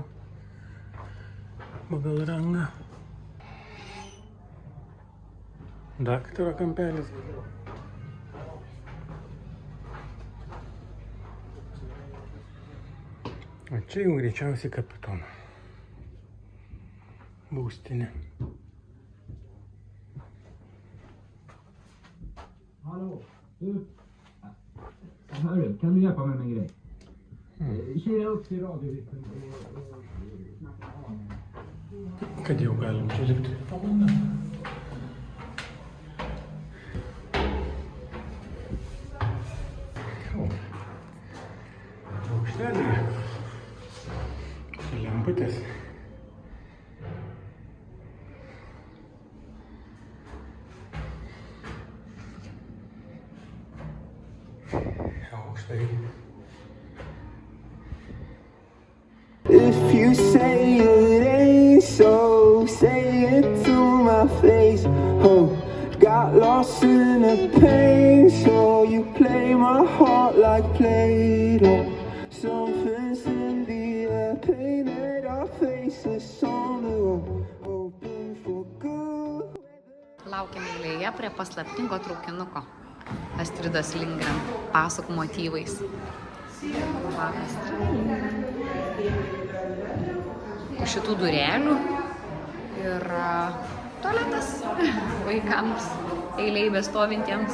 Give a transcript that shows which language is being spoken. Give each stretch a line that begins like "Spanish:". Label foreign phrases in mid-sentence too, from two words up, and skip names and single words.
Lithuanian: Pagal rangą. Daktaro kampelis. O čia jau greičiausiai kapitono būstinė.
Swedish: Hallå, du. Hörru, kan du hjälpa mig med en grej? Kira upp till radiohytten och snacka av mig.
Lithuanian: Kad jau galim čia lipti. Aukštelėje. Čia lemputės. Aukštai.
English: If you say it ain't so, say it to my face. Oh, got lost in the pain, so you play my heart like Play-Doh. Something's in the air, painted our faces on the wall, hoping for good.
Lithuanian: Laukiam eilėje prie paslaptingo traukinuko. Astridos Lindgren pasakų motyvais. Va, už šitų durelių ir tualetas vaikams eilėj bestovintiems.